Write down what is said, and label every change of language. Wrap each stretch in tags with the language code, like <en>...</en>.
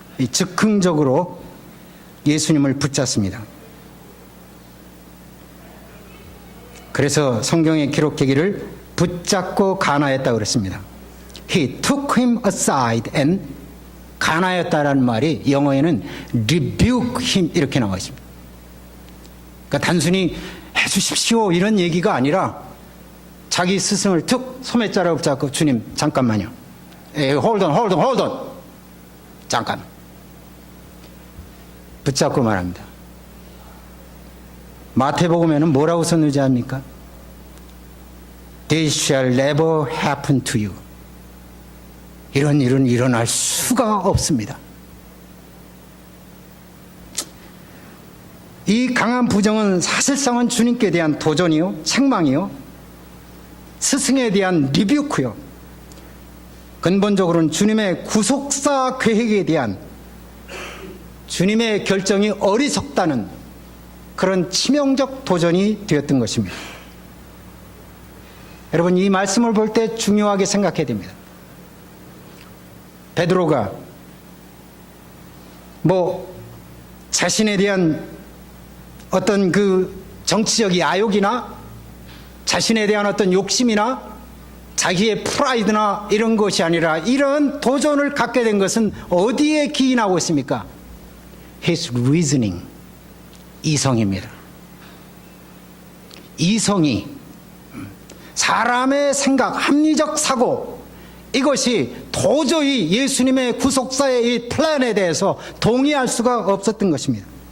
<ko>즉흥적으로 예수님을 붙잡습니다. 그래서 성경에 기록되기를 붙잡고 간하였다고 그랬습니다.</ko> <en>He took him aside and,</en> <ko>간하였다라는 말이 영어에는</ko> <en>rebuke him</en> <ko>이렇게 나와 있습니다. 그러니까 단순히 해주십시오 이런 얘기가 아니라 자기 스승을 툭 소매자락을 붙잡고, 주님 잠깐만요.</ko> <en>hold on.</en> <ko>잠깐. 붙잡고 말합니다. 마태복음에는 뭐라고 썼는지 압니까?</ko> <en>This shall never happen to you.</en> <ko>이런 일은 일어날 수가 없습니다. 이 강한 부정은 사실상은 주님께 대한 도전이요, 책망이요, 스승에 대한 리뷰크요, 근본적으로는 주님의 구속사 계획에 대한 주님의 결정이 어리석다는 그런 치명적 도전이 되었던 것입니다. 여러분, 이 말씀을 볼 때 중요하게 생각해야 됩니다. 베드로가 자신에 대한 어떤 그 정치적 야욕이나 자신에 대한 어떤 욕심이나 자기의 프라이드나 이런 것이 아니라 이런 도전을 갖게 된 것은 어디에 기인하고 있습니까?</ko> <en>His reasoning,</en> <ko>이성입니다. 이성이, 사람의 생각, 합리적 사고, 이것이 도저히 예수님의 구속사의 이 플랜에 대해서 동의할 수가 없었던 것입니다.</ko>